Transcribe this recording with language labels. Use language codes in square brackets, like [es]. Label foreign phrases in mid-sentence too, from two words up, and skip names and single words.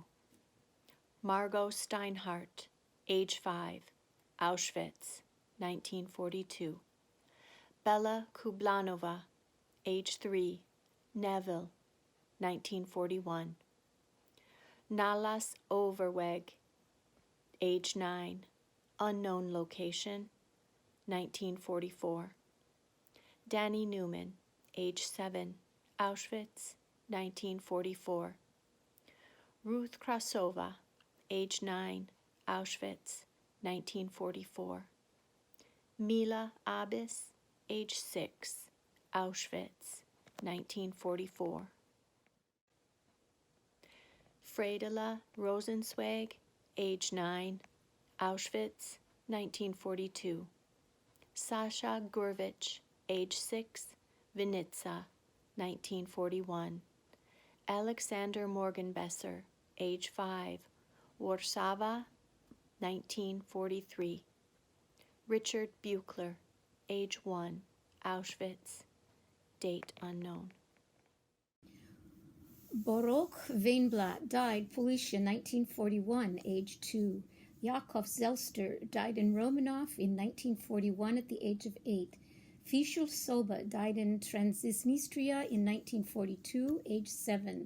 [en] Margot Steinhardt, age 5, Auschwitz, 1942. Bella Kublanova, age 3, Neville, 1941. Nalas Overweg, age 9, unknown location, 1944. Danny Newman, age 7, Auschwitz, 1944. Ruth Krasova, age 9, Auschwitz, 1944. Mila Abis, age 6, Auschwitz, 1944. Fredela Rosenzweig, age 9, Auschwitz, 1942. Sasha Gurvich, age 6, Vinitsa, 1941. Alexander Morgenbesser, age 5, Warsaw, 1943. Richard Buchler, age 1, Auschwitz, date unknown. Baruch Weinblatt died, Policia, 1941, age 2. Yakov Zelster died in Romanov in 1941 at the age of 8. Fischl Soba died in Transnistria in 1942, age 7.